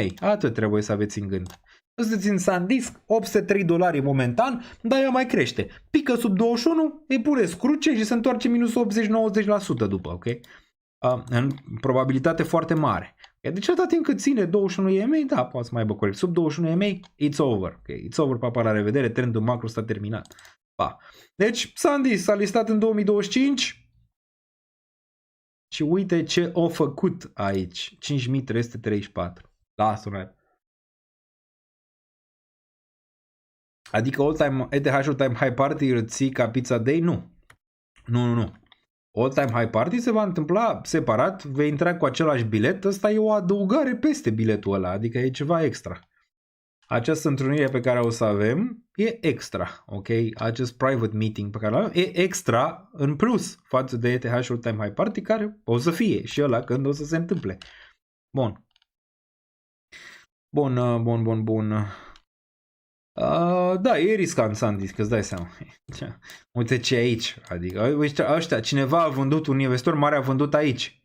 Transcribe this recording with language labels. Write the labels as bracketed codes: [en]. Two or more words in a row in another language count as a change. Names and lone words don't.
[ro] Atât trebuie să aveți în gând. Sunteți în SanDisk, $803 momentan, dar ea mai crește. Pică sub 21, îi puneți cruce și se întoarce minus 80-90% după, ok? În probabilitate foarte mare. Deci atât timp cât ține 21 EMA, da, poate să mai aibă corect. [en] Sub 21 EMA, it's over. Okay? It's over, [ro] papa, la revedere, trendul macro s-a terminat. Pa. Deci, SanDisk s-a listat în 2025 și uite ce a făcut aici. 5334. Lasă-o. Adică ETH [en] all-time high party [ro] îl ții ca [en] pizza day? [ro] Nu. Nu. [en] All-time high party [ro] se va întâmpla separat, vei intra cu același bilet, ăsta e o adăugare peste biletul ăla, adică e ceva extra. Această întrunire pe care o să avem e extra, ok? Acest [en] private meeting [ro] pe care l avem e extra în plus față de ETH [en] all-time high party [ro] care o să fie și ăla când o să se întâmple. Bun. Da, e riscant SanDisk, îți dai seama. Uite ce aici. Adică ăștia, cineva a vândut, un investor mare a vândut aici.